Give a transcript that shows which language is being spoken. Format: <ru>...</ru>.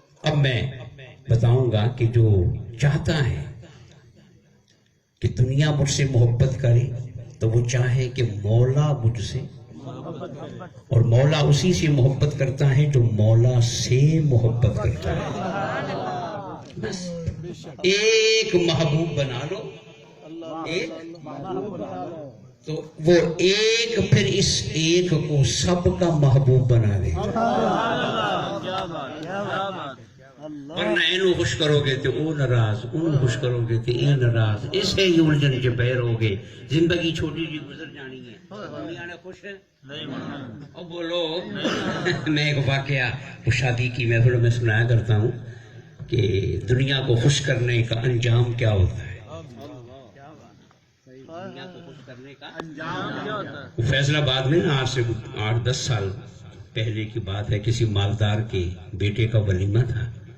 <ur>اب میں بتاؤں گا کہ جو چاہتا ہے کہ دنیا مجھ سے محبت کرے تو وہ چاہے کہ مولا مجھ سے, اور مولا اسی سے محبت کرتا ہے جو مولا سے محبت کرتا ہے. بس ایک محبوب بنا لو, ایک تو وہ ایک پھر اس ایک کو سب کا محبوب بنا دے.</ur> <pa>ورنہ اینو خوش کرو گے تو او ناراض, انو خوش کرو گے تو اے ناراض, اسے ہی الجھن چ پے رہو گے. زندگی چھوٹی جی گزر جانی ہے. دنیا نے خوش ہے او بولو.</pa> <ur>میں ایک واقعہ شادی کی محفل میں سنایا کرتا ہوں کہ دنیا کو خوش کرنے کا انجام کیا ہوتا ہے. دنیا کو خوش کرنے کا انجام کیا ہوتا ہے؟ فیصل آباد میں نا آج سے 8-10 سال پہلے کی بات ہے, کسی مالدار کے بیٹے کا ولیمہ تھا.</ur>